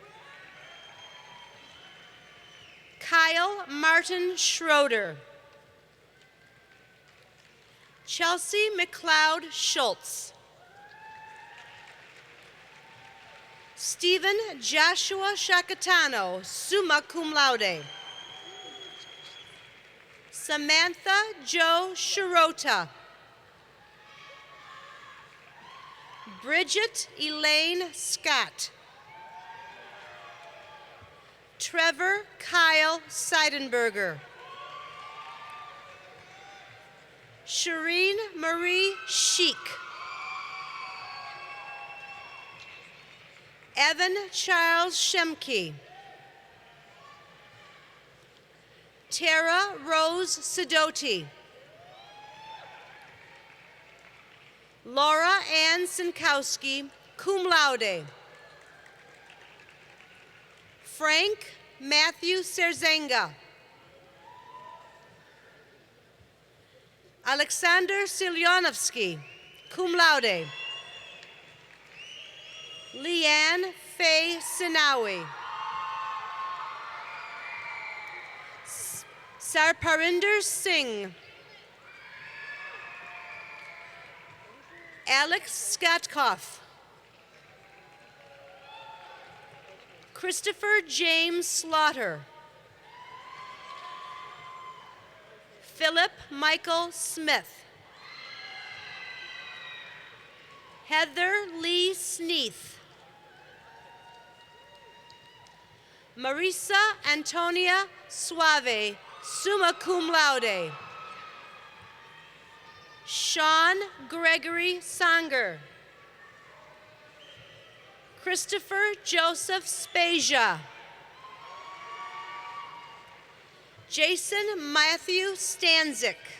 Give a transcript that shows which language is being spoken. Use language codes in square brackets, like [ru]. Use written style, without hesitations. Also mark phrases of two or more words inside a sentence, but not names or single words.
[en] Kyle Martin Schroeder. Chelsea McLeod Schultz. Stephen Joshua Shakatano, [la] summa cum laude. [en] Samantha Jo Shirota. Bridget Elaine Scott. Trevor Kyle Seidenberger. Shireen Marie Sheik. Evan Charles Shemke. Tara Rose Sidoti. Laura Ann Sinkowski, [la] cum laude. [en] Frank Matthew Serzenga. Alexander Silyanovsky, [la] cum laude. [en] Leanne Faye Sinawi. Sarparinder Singh. Alex Skatkoff. Christopher James Slaughter. Philip Michael Smith. Heather Lee Sneath. Marisa Antonia Suave, [la] summa cum laude. [en] Sean Gregory Sanger. Christopher Joseph Spezia. Jason Matthew Stanzik.